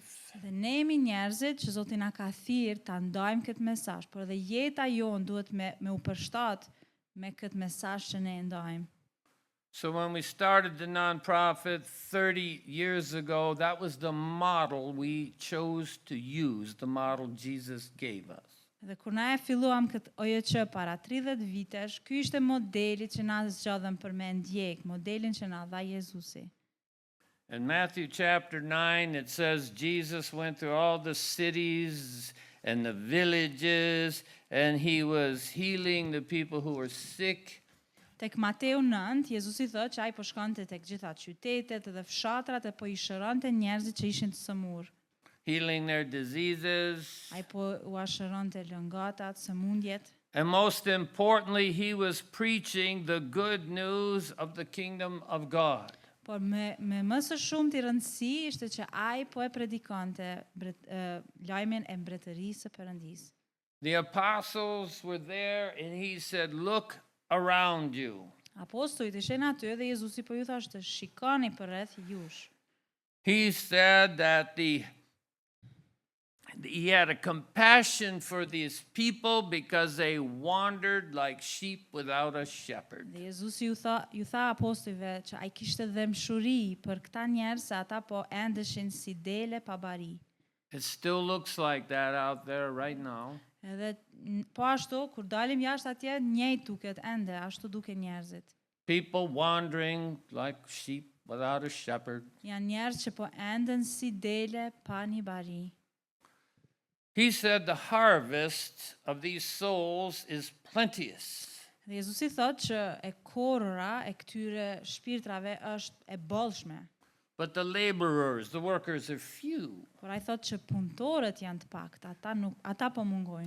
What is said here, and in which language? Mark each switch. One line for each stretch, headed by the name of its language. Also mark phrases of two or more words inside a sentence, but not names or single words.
Albanian: Dhe ne jemi njerëzit që Zoti na ka thirrë ta ndajmë këtë mesazh, por edhe jeta jon duhet me u përshtat me këtë mesazh që ne e ndajmë.
English: So when we started the nonprofit 30 years ago, that was the model we chose to use, the model Jesus gave us.
Albanian: Dhe kur na e filluam këtë OJC para 30 vitesh, ky ishte modeli që na zgjodhëm për me ndjek, modelin që na dha Jezusi.
English: In Matthew chapter 9, it says Jesus went through all the cities and the villages, and he was healing the people who were sick.
Albanian: Tek Mateu 9, Jezusi thotë që ai po shkonte tek gjitha qytetet dhe fshatrat e po i shëronte njerëzit që ishin të sëmurë.
English: Healing their diseases.
Albanian: Ai po u shëronte lëngatat, sëmundjet.
English: And most importantly, he was preaching the good news of the kingdom of God.
Albanian: Por me më së shumti rëndësi ishte që ai po e predikante lajmin e mbretërisë së Perëndisë.
English: The apostles were there and he said, look around you.
Albanian: Apostujt ishin aty dhe Jezusi po ju thoshte, shikoni përreth jush.
English: He said that he had a compassion for these people because they wandered like sheep without a shepherd.
Albanian: Dhe Jezusi ju tha apostujve që ai kishte dëmshuri për këta njerëz se ata po endeshin si dele pa bari.
English: It still looks like that out there right now.
Albanian: Edhe po ashtu kur dalim jashtë atje njëjtë duket ende, ashtu duken njerëzit.
English: People wandering like sheep without a shepherd.
Albanian: Janë njerëz që po enden si dele pa një bari.
English: He said the harvest of these souls is plenteous.
Albanian: Dhe Jezusi thot që e korra e këtyre shpirtrave është e bollshme.
English: but the laborers, the workers, are few.
Albanian: Por ai thot që punëtorët janë të pakët, ata po mungojnë.